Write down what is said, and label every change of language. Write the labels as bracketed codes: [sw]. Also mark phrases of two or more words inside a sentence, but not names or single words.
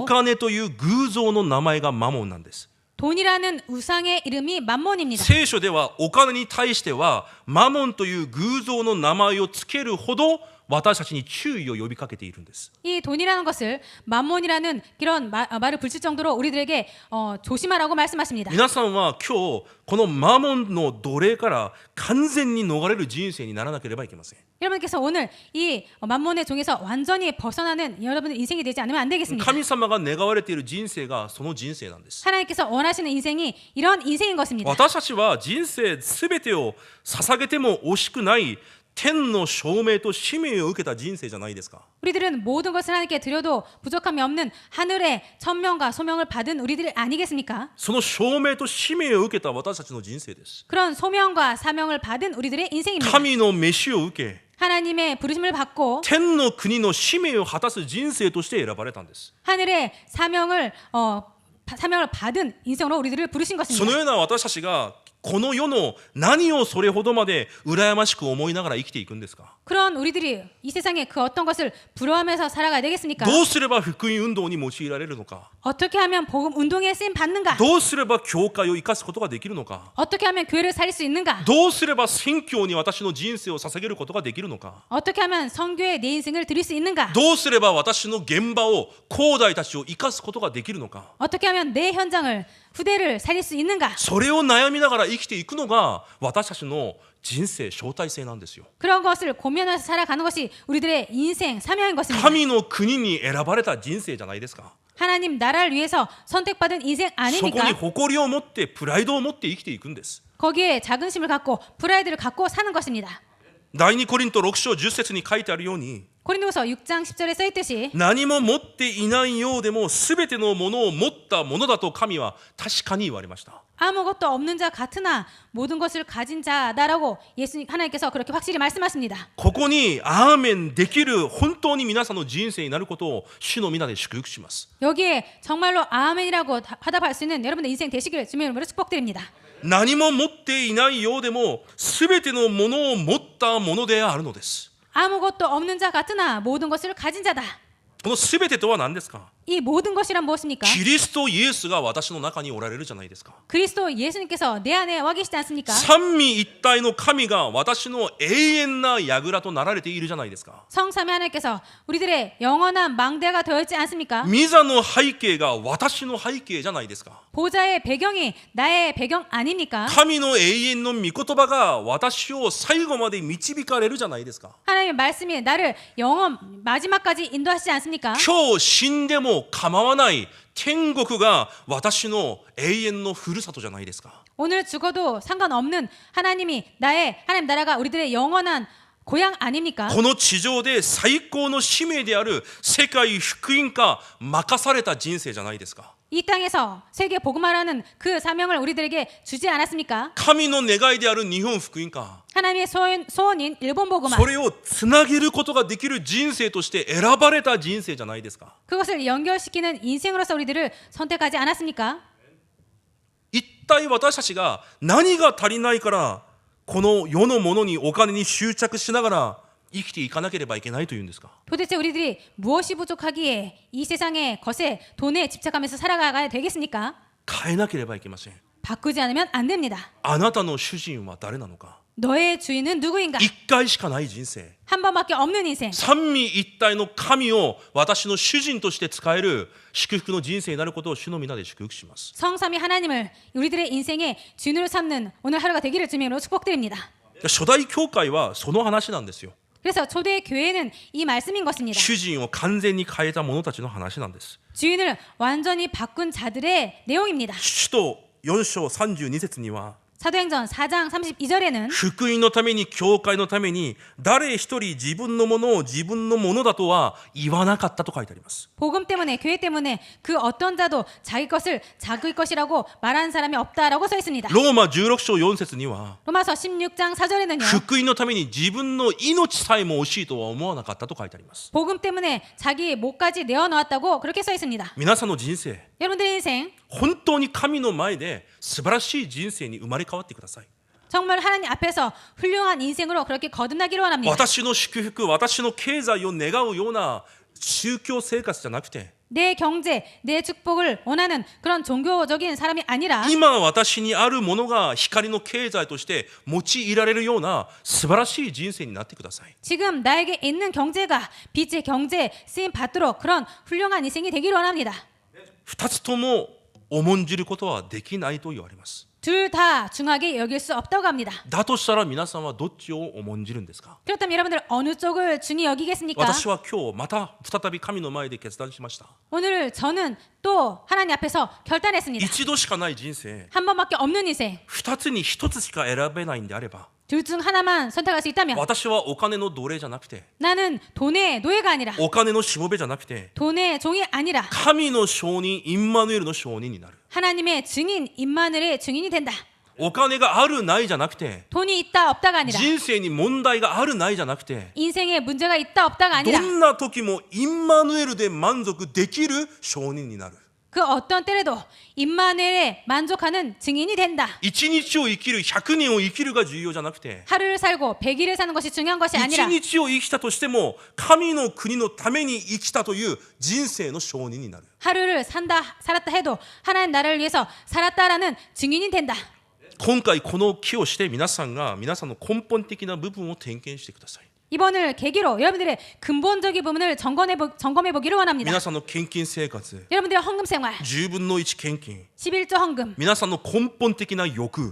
[ja] 金という偶像の名前がマモンなんです。 [ko] 돈이라는 우상의 이름이 만몬입니다. [ja] 聖書ではお金に対してはマモンという偶像の名前をつけるほど私たちに注意を呼びかけているんです。 [ko] 이 돈이라는 것을 만몬이라는 이런 말을 붙일 정도로 우리들에게 조심하라고 말씀하십니다. [ja] 皆さんは今日このマモンの奴隷から完全に逃れる人生にならなければいけません。 [ko] 여러분께서 오늘 이 만몬의 종에서 완전히 벗어나는 여러분의 인생이 되지 않으면 안 되겠습니다. [ja] 神様が願われている人生がその人生なんです。 [ko] 하나님께서 원하시는 인생이 이런 인생인 것입니다. [ja] 私たちは人生すべてを捧げても惜しくない天の証明と使命を受けた人生じゃないですか。 [ko] 우리들은 모든 것을 하나님께 드려도 부족함이 없는 하늘의 천명과 소명을 받은 우리들 아니겠습니까? [ja] その証明と使命を受けた私たちの人生です。 [ko] 그런 소명과 사명을 받은 우리들의 인생입니다. [ja] 神の召しを受け [ko] 하나님의 부르심을 받고 [ja] 天の国の使命を果たす人生として選ばれたんです。 [ko] 하늘의 사명을 받은 인생으로 우리들을 부르신 [ja] その [ko] 것입니다. [ja] ような私たちがこの世の何をそれほどまで羨ましく思いながら生きていくんですか？ [ko] 그런 우리들이 이 세상의 그 어떤 것을 부러워하면서 살아가야 되겠습니까? [ja] どうすれば福音運動に用いられるのか、 [ko] 어떻게 하면 복음 운동에 쓰임 받는가? [ja] どうすれば教会を生かすことができるのか、 [ko] 어떻게 하면 교회를 살릴 수 있는가? [ja] どうすれば宣教に私の人生を捧げることができるのか、 [ko] 어떻게 하면 선교에 내 인생을 드릴 수 있는가? [ja] どうすれば私の現場を後代たちを生かすことができるのか、 [ko] 어떻게 하면 내 현장을 후대를 살릴 수 있는가? [ja] それを悩みながら生きていくのが私たちの人生招待性なんですよ。 [ko] 그런 것을 고민하면서 살아가는 것이 우리들의 인생 사명인 것입니다. [ja] 神の国に選ばれた人生じゃないですか。 [ko] 하나님 나라를 위해서 선택받은 인생 [ja] そこに [ko] 아닙니까? [ja] 誇りを持ってプライドを持って生きていくんです。 [ko] 거기에 자긍심을 갖고 프라이드를 갖고 사는 것입니다. [ja] 第2コリント6章10節に書いてあるように、 [ko] 고린도후서 6장 10절에 써 있듯이 [ja] 何も持っていないようでもすべてのものを持ったものだと神は確かに言われました。 [ko] 아무것도 없는 자 같으나 모든 것을 가진 자다라고 예수님 하나님께서 그렇게 확실히 말씀하십니다. [ja] ここにアーメンできる本当に皆さんの人生になることを主の皆で祝福します。 [ko] 여기에 정말로 아멘이라고 화답할 수 있는 여러분의 인생 되시기를 주님의 이름으로 축복드립니다. [ja] 何も持っていないようでもすべてのものを持ったものであるのです。 [ko] 아무것도 없는 자 같으나 모든 것을 가진 자다. [ja] このすべてとは何ですか？ [ko] 이 모든 것이란 무엇입니까? [ja] キリストイエスが私の中におられるじゃないですか。 [ko] 그리스도 예수님께서 내 안에 와 계시지 않습니까? [ja] 三位一体の神が私の永遠な櫓となられているじゃないですか。 [ko] 성삼위 하나님께서 우리들의 영원한 망대가 되어 있지 않습니까? [ja] 御座の背景が私の背景じゃないですか。 [ko] 보좌의 배경이 나의 배경 아닙니까? [ja] 神の永遠の御言葉が私を最後まで導かれるじゃないですか。 [ko] 하나님의 말씀이 나를 영원 마지막까지 인도하시지 않습니까? [ja] 今日死んでも構わない天国が私の永遠のふるさとじゃないですか。 [ko] 오늘 죽어도 상관없는 하나님이 하나님 나라가 우리들의 영원한 고향 아닙니까? [ja] この地上で最高の使命である世界福音化任された人生じゃないですか。 [ko] 이 땅에서 세계 복음화라는 그 사명을 우리들에게 주지 않았습니까? [ja] 神の願いである日本福音化、 [ko] 하나님의 소원인 일본 복음화 [ja] それをつなげることができる人生として選ばれた人生じゃないですか。 [ko] 그것을 연결시키는 인생으로서 우리들을 선택하지 않았습니까? [ja] 一体私たちが何が足りないからこの世のものにお金に執着しながら生きていかなければいけないというんですか。 [ko] 도대체 우리들이 무엇이 부족하기에 이 세상의 것에 돈에 집착하면서 살아가야 되겠습니까? [ja] 変えなければいけません。 [ko] 바꾸지 않으면 안 됩니다. [ja] あなたの主人は誰なのか。 [ko] 너의 주인은 누구인가? [ja] 一回しかない人生、 [ko] 한 번밖에 없는 인생. [ja] 三位一体の神を私の主人として使える祝福の人生になることを主の皆で祝福します。 [ko] 성삼위 하나님을 우리들의 인생의 주인으로 삼는 오늘 하루가 되기를 주님으로 축복드립니다. [ja] 初代教会はその話なんですよ。 [ko] 그래서 초대 교회는 이 말씀인 것입니다. [ja] 主人を完全に変えた者たちの話なんです。 [ko] 주인을 완전히 바꾼 자들의 내용입니다. [ja] 使徒4章32節には [ko] 사도행전 4장 32절에는 [ja] 福音のために教会のために誰一人自分のものを自分のものだとは言わなかったと書いてあります。 [ko] 복음 때문에 교회 때문에 그 어떤 자도 자기 것을 자기 것이라고 말하는 사람이 없다라고 써 있습니다. [ja] ローマ16章4節には [ko] 로마서 16장 4절에는요. [ja] 福音のために自分の命さえも惜しいとは思わなかったと書いてあります。 [ko] 복음 때문에 자기 목까지 내어놓았다고 그렇게 써 있습니다. [ja] 皆さんの人生、 [ko] 여러분들의 인생 [ja] 本当に神の前で素晴らしい人生に生まれ変わってください。 [ko] 정말 하나님 앞에서 훌륭한 인생으로 그렇게 거듭나기를 원합니다. [ja] 私の祝福、私の経済を願うような宗教生活じゃなくて、 [ko] 내 경제, 내 축복을 원하는 그런 종교적인 사람이 아니라 [ja] 今私にあるものが光の経済として用いられるような素晴らしい人生になってください。 [ko] 지금 나에게 있는 경제가 빛의 경제 쓰임 받도록 그런 훌륭한 인생이 되기를 원합니다. [ja] 二つとも重んじることはできないと言われます。 [ko] 둘 다 중하게 여길 수 없다고 합니다. [ja] だとしたら皆さんはどっちを重んじるんですか？ [ko] 그렇다면 여러분들 어느 쪽을 중히 여기겠습니까? [ja] 私は今日また再び神の前で決断しました。 [ko] 오늘 저는 또 하나님 앞에서 결단했습니다. [ja] 一度しかない人生、 [ko] 한 번밖에 없는 인생. [ja] 二つに一つしか選べないんであれば、 [ko] 둘 중 하나만 선택할 수 있다면 [ja] 私はお金の奴隷じゃなくて、 [ko] 나는 돈의 노예가 아니라 [ja] お金のしもべじゃなくて、 [ko] 돈의 종이 아니라 [ja] 神の証人インマヌエルの証人になる。 [ko] 하나님의 증인 임마누엘의 증인이 된다. [ja] お金があるないじゃなくて、 [ko] 돈이 있다 없다가 아니라 [ja] 人生に問題があるないじゃなくて、 [ko] 인생에 문제가 있다 없다가 [ja] ど [ko] 아니라 [ja] んな時もインマヌエルで満足できる証人になる。 [ko] 그 어떤 때라도 임마누엘에 만족하는 증인이 된다. [ja] 1 日を生きる100年を生きるが重要じゃなくて [ko] 하루를 살고 100일을 사는 것이 중요한 것이 [ja] 1 [ko] 아니라 [ja] 日を生きたとしても神の国のために生きたという人生の証人になる。 [ko] 하루를 살았다 해도 하나님 나라를 위해서 살았다라는 증인이 된다. [ja] 今回この木をして皆さんが皆さんの根本的な部分を点検してください。 [ko] 이번을 계기로 여러분들의 근본적인 부분을 점검해 보기를 원합니다. [ja] 皆さんの献金生活、 [ko] 여러분들의 헌금 생활, [ja] 10 分の1献金、 [ko] 11조 헌금, [ja] 皆さんの根本的な欲、